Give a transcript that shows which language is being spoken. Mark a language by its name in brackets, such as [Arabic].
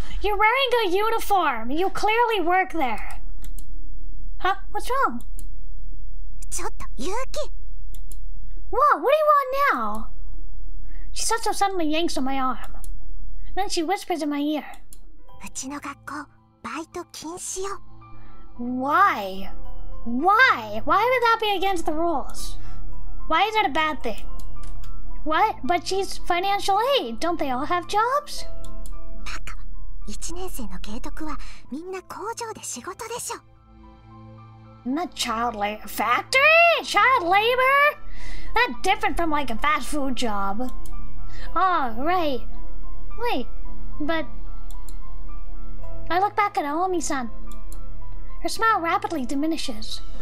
[English] You're wearing a uniform. You clearly work there. Huh? What's wrong? [Japanese] ちょっと、勇気。 [English] What? What do you want now? Chisato suddenly yanks on my arm. Then she whispers in my ear. [Japanese] うちの学校、バイト禁止よ。 [English] Why? Why? Why would that be against the rules? Why is that a bad thing? What? But she's financial aid. Don't they all have jobs? [Japanese] バカ。 1年生の慶徳はみんな工場で仕事でしょ。 [English] Not child labor. Factory? Child labor? That's different from like a fast food job. Oh, right. Wait, but... I look back at Naomi-san. Her smile rapidly diminishes.